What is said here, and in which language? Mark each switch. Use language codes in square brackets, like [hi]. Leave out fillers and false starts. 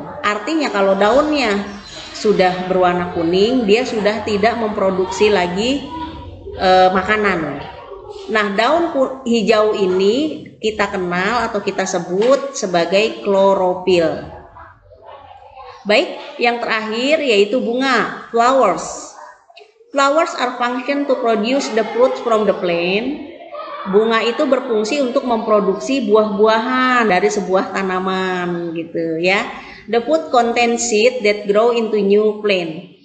[id] Artinya kalau daunnya sudah berwarna kuning, dia sudah tidak memproduksi lagi makanan. Nah, daun hijau ini kita kenal atau kita sebut sebagai klorofil. Baik, yang terakhir yaitu bunga, flowers. [en] Flowers are function to produce the fruit from the plant. [id] Bunga itu berfungsi untuk memproduksi buah-buahan dari sebuah tanaman gitu ya. [en] The fruit contains seed that grow into new plant.